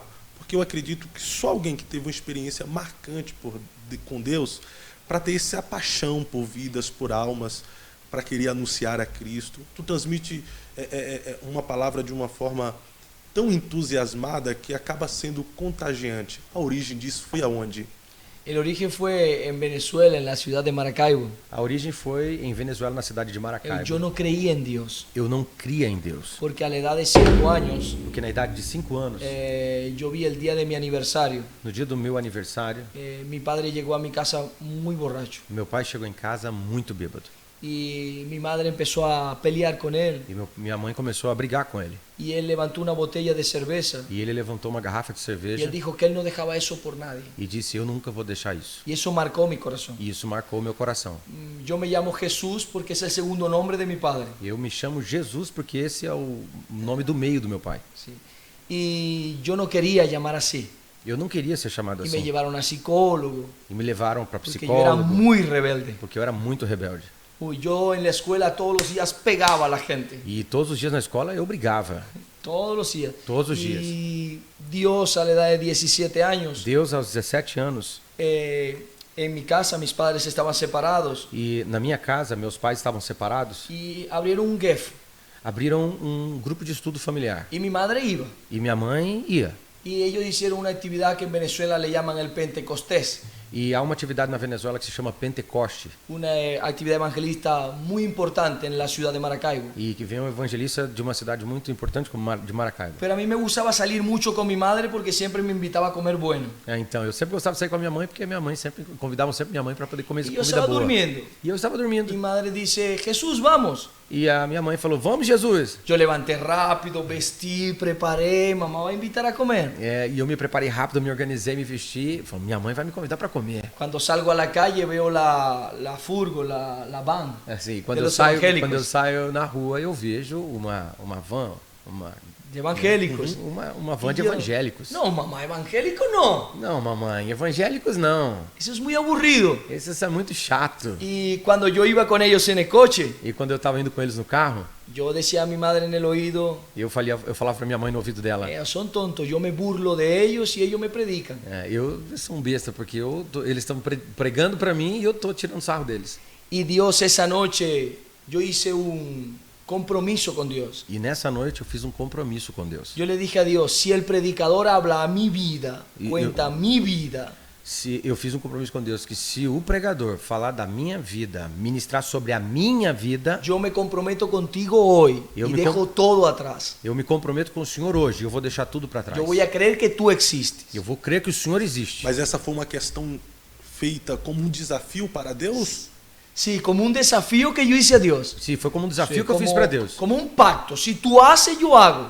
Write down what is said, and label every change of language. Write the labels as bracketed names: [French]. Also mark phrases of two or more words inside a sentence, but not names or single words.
[Portuguese] Porque eu acredito que só alguém que teve uma experiência marcante com Deus, para ter essa paixão por vidas, por almas, para querer anunciar a Cristo. Tu transmite uma palavra de uma forma tão entusiasmada que acaba sendo contagiante. A origem disso foi aonde? [Spanish] El origen fue en Venezuela, en la ciudad de Maracaibo. [Portuguese] A origem foi em Venezuela, na cidade de Maracaibo. [Spanish] Yo no creía en Dios, [Portuguese] Eu não cria em Deus, [Spanish] porque a la edad de 5 años [Portuguese] porque na idade de 5 anos, [Spanish] yo vi el día de mi aniversario. [Portuguese] no dia do meu aniversário, [Spanish] Mi padre llegó a mi casa muy borracho [Portuguese] meu pai chegou em casa muito bêbado. [Spanish] y mi madre empezó a pelear con él [Portuguese] E minha mãe começou a brigar com ele. [Spanish] y él levantó una botella de cerveza [Portuguese] E ele levantou uma garrafa de [Spanish] y [Portuguese] cerveja [Spanish] él dijo que él no dejaba eso por nadie. [Portuguese] e disse: eu nunca vou deixar isso. [Spanish] Y eso marcó mi corazón. [Portuguese] E isso marcou meu coração. [Spanish] Yo me llamo Jesús porque es el segundo nombre de mi padre. [Portuguese] Eu me chamo Jesus porque esse é o nome do meio do meu pai. [Spanish] Sí. Y yo no quería llamar así. [Portuguese] Eu não queria ser chamado [Spanish] Y me [Portuguese] assim. [Spanish] llevaron a psicólogo [Portuguese] E me levaram para [Spanish] porque yo era [Portuguese] psicólogo [Spanish] muy rebelde. [Portuguese] porque eu era muito rebelde. [Spanish] Yo en la escuela todos los días pegaba a la gente. [Portuguese] E todos os dias na escola eu brigava. [Spanish] Todos los días. Todos los días. Y Dios a la edad de 17 años, [Portuguese] Deus, aos 17 anos, [Spanish] en mi casa mis padres estaban separados [Portuguese] e na minha casa, meus pais estavam separados, [Spanish] y abrieron un GEF [Portuguese] abriram um grupo de estudo familiar. [Spanish] y mi madre iba. [Portuguese] E minha mãe ia. [Spanish] Y ellos hicieron una actividad que en Venezuela le llaman el Pentecostés, [Portuguese] E há uma atividade na Venezuela que se chama Pentecoste. [Spanish] una actividad evangelista muy importante en la ciudad de Maracaibo. [Portuguese] E que vem um evangelista de uma cidade muito importante como de Maracaibo. [Spanish] Pero a mí me gustaba salir mucho con mi madre porque siempre me invitaba a comer bueno. [Portuguese] Então, eu sempre gostava de sair com a minha mãe porque minha mãe sempre convidava sempre minha mãe para poder comer [Spanish] Y yo [Portuguese] comida [Spanish] estaba [Portuguese] boa. [Spanish] durmiendo. [Portuguese] E eu estava [Spanish] Mi [Portuguese] dormindo. [Spanish] madre dice, Jesús, vamos. [Portuguese] E a minha mãe falou: "Vamos, Jesus". [Spanish] Yo levanté rápido, vestí, preparé, mamá va a invitar a comer. [Portuguese] E eu me preparei rápido, me organizei, me vesti. Falei: "Minha mãe vai me convidar para comer". [Spanish] Cuando salgo a la calle veo la furgo, la van. [Portuguese] Assim, [Spanish] De los evangélicos. [Portuguese] quando eu saio na rua, eu vejo uma van, [Spanish] De evangélicos. [Portuguese] uma van de [Spanish] Y yo, [Portuguese] evangélicos. [Spanish] No, mamá, evangélico no. [Portuguese] Não, mamãe, evangélicos não. [Spanish] Eso es muy aburrido. [Portuguese] Isso é muito chato. [Spanish] Y cuando yo iba con ellos en el coche, [Portuguese] E quando eu estava indo com eles no carro, [Spanish] yo decía a mi madre en el oído, [Portuguese] eu falava para minha mãe no ouvido dela: [Spanish] ellos son tontos, yo me burlo de ellos y ellos me predican. [Portuguese] eu sou um besta, porque eles estão pregando para mim e eu estou tirando sarro deles. [Spanish] Y Dios esa noche, yo hice un compromiso con Dios. [Portuguese] E nessa noite eu fiz um compromisso com Deus. [Spanish] Yo le dije a Dios, si el predicador habla a mi vida, Y cuenta mi vida, [Portuguese] Se eu fiz um compromisso com Deus que se o pregador falar da minha vida, ministrar sobre a minha vida, [Spanish] yo me comprometo contigo hoy Yo y me dejo todo atrás. [Portuguese] eu me comprometo com o Senhor hoje. Eu vou deixar tudo para trás. [Spanish] Yo voy a creer que tú existes. [Portuguese] Eu vou crer que o Senhor existe. Mas essa foi uma questão feita como um desafio para Deus? [Spanish] Sí, como un desafío que yo hice a Dios. [Portuguese] Sim, foi como um desafio [Spanish] Sí, [Portuguese] que eu fiz para Deus. [Spanish] como un pacto. Si tú haces, yo hago.